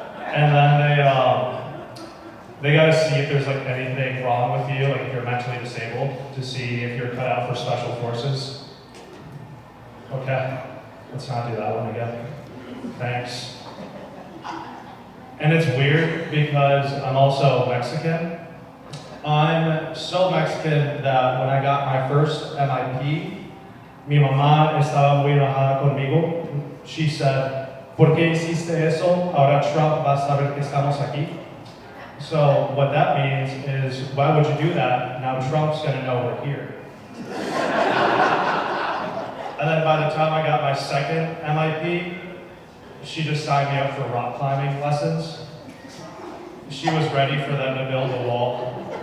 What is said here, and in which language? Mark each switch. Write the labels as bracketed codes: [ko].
[en] And then they gotta see if there's like anything wrong with you, like if you're mentally disabled, to see if you're cut out for special forces. Okay, let's not do that one again. Thanks. And it's weird because I'm also Mexican. I'm so Mexican that when I got my first MIP, [es] mi mamá estaba muy enojada conmigo. [en] She said, [es] ¿por qué hiciste eso? Ahora Trump va a saber que estamos aquí. [en] So what that means is, why would you do that? Now Trump's gonna know we're here. And then by the time I got my second MIP, she just signed me up for rock climbing lessons. She was ready for them to build a wall.